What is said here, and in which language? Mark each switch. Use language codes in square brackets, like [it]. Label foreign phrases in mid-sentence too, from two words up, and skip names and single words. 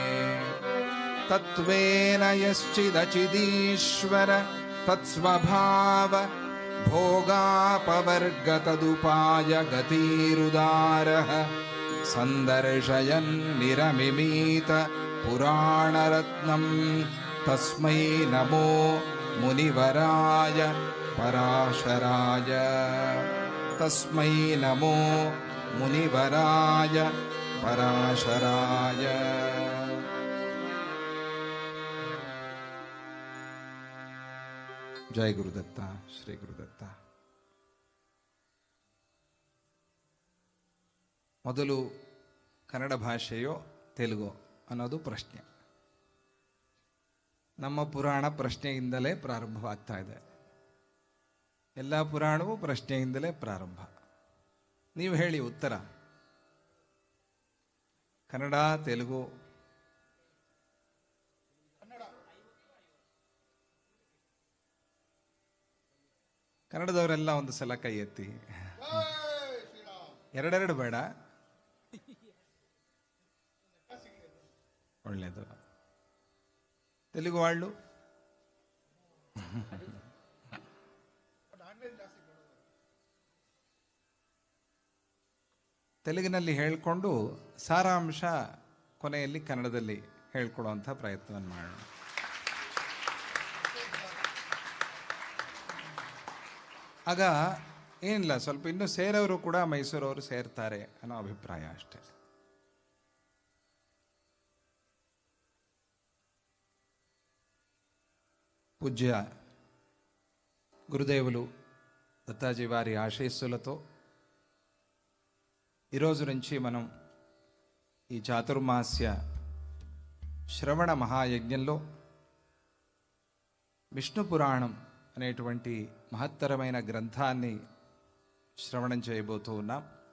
[sa] तत्त्वेन यश्चिदचिदीश्वर तत्स्वभाव भोगापवर्गतदुपाय गतिरुदारः सन्दर्शयन् निरमिमीत पुराणरत्नं तस्मै नमो मुनिवराय पराशराय तस्मै नमो मुनिवराय पराशराय। जय गुरुदत्ता, श्री गुरुदत्ता। [kn] ಮೊದಲು ಕನ್ನಡ ಭಾಷೆಯೋ ತೆಲುಗೋ ಅನ್ನೋದು ಪ್ರಶ್ನೆ. ನಮ್ಮ ಪುರಾಣ ಪ್ರಶ್ನೆಯಿಂದಲೇ ಪ್ರಾರಂಭವಾಗ್ತಾ ಇದೆ. ಎಲ್ಲ ಪುರಾಣವೂ ಪ್ರಶ್ನೆಯಿಂದಲೇ ಪ್ರಾರಂಭ. ನೀವು ಹೇಳಿ ಉತ್ತರ. ಕನ್ನಡ, ತೆಲುಗು? ಕನ್ನಡದವರೆಲ್ಲ ಒಂದು ಸಲ ಕೈ ಎತ್ತಿ. ಎರಡೆರಡು ಬೇಡ, ಒಳ್ಳೇದು. [te] తెలుగు వాళ్ళు [kn] ತೆಲುಗಿನಲ್ಲಿ ಹೇಳಿಕೊಂಡು ಸಾರಾಂಶ ಕೊನೆಯಲ್ಲಿ ಕನ್ನಡದಲ್ಲಿ ಹೇಳ್ಕೊಡುವಂಥ ಪ್ರಯತ್ನವನ್ನು ಮಾಡೋಣ. ಆಗ ಏನಿಲ್ಲ, ಸ್ವಲ್ಪ ಇನ್ನೂ ಸೇರೋರು ಕೂಡ ಮೈಸೂರವರು ಸೇರ್ತಾರೆ ಅನ್ನೋ ಅಭಿಪ್ರಾಯ ಅಷ್ಟೇ. [te] పూజ్య గురుదేవులు దత్తాజీ వారి ఆశీస్సులతో ఈరోజు నుంచి మనం ఈ చాతుర్మాస్య శ్రవణ మహాయజ్ఞంలో విష్ణు పురాణం అనేటువంటి మహత్తరమైన గ్రంథాన్ని శ్రవణం చేయబోతూ ఉన్నాం.